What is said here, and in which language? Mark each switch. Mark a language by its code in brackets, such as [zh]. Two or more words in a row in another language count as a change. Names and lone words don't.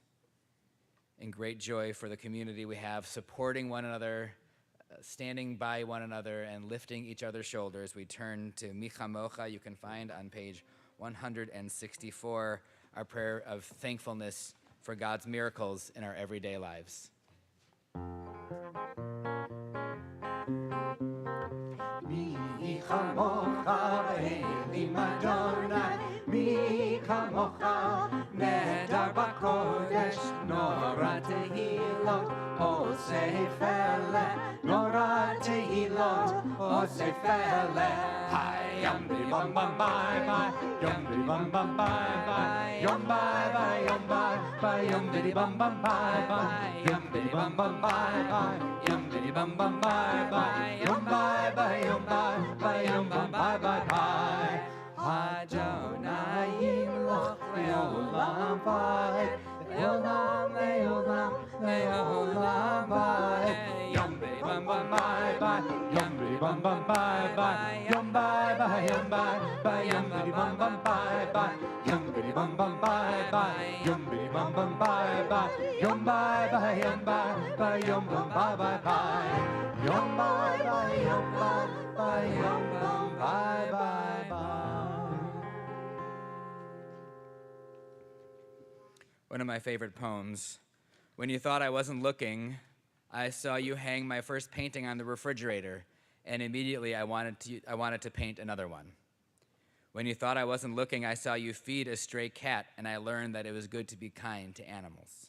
[en] In great joy for the community we have, supporting one another, standing by one another, and lifting each other's shoulders, we turn to Michamocha. You can find on page 164 our prayer of thankfulness for God's miracles in our everyday lives. [he] מי כמוכה באלים ה', מי כמוכה נאדר בקודש, נורא תהילות, עושה פלא, נורא תהילות, עושה פלא. Yum bam bam bye bye, yum bam bam bye bye, yum bye bye, yum bye bye, yum bam bam bye bye, yum bam bam bye bye, yum bam bam bye bye, yum bye bye, yum bye bye, yum bam bye bye bye. ה' ימלוך לעולם ועד, לעולם לעולם לעולם ועד. Yum bam bam bye bye, yum bam bam bye bye, yum bye bye, yum bye bye, yum bam bam bye bye, yum bam bam bye bye, yum bam bam bye bye, yum bye bye, yum bye bye, yum bam bye bye bye, yum bye bye, yum bye bye, yum bam bye bye bye. [en] One of my favorite poems. When you thought I wasn't looking, I saw you hang my first painting on the refrigerator, and immediately I wanted to paint another one. When you thought I wasn't looking, I saw you feed a stray cat, and I learned that it was good to be kind to animals.